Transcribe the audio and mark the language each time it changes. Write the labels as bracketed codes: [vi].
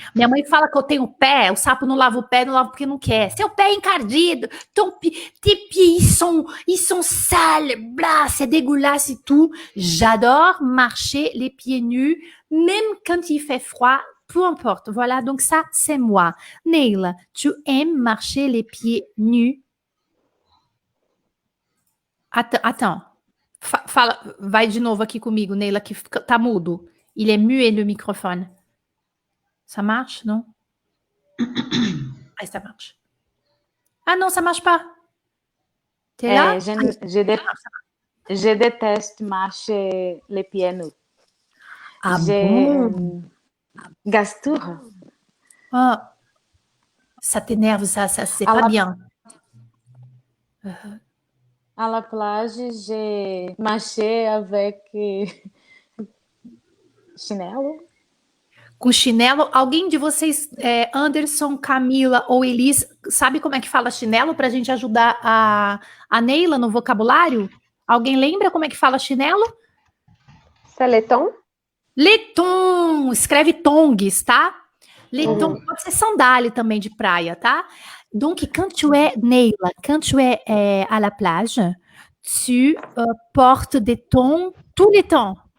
[pt] Minha mãe fala que eu tenho pé, o sapo não lava o pé, não lava porque não quer. Seu pé é encardido, [fr] tes pieds, ils sont sales, blah, c'est dégueulasse et tout. J'adore marcher les pieds nus, même quand il fait froid, peu importe. Voilà, donc ça, c'est moi. Neila, tu aimes marcher les pieds nus? Attends. [pt] Fala, vai de novo aqui comigo, Neila, que tá mudo. [fr] Il est muet le microphone. Ça marche, non? Ah, ça marche. Ah non, ça marche pas. T'es là? Je déteste marcher les pieds nus. Ah bon? Gasture. Ah, ça t'énerve, ça c'est pas bien. À la plage, j'ai marché avec chinelo. [pt] Com chinelo. Alguém de vocês, Anderson, Camila ou Elis, sabe como é que fala chinelo para a gente ajudar a Neila no vocabulário? Alguém lembra como é que fala chinelo? [fr] C'est les tons? Les tons. [pt] Escreve tongs, tá? Les tons pode ser sandália também de praia, tá? [fr] Donc, quand tu es, Neila, quand tu es à la plage, tu portes des tons tous les temps.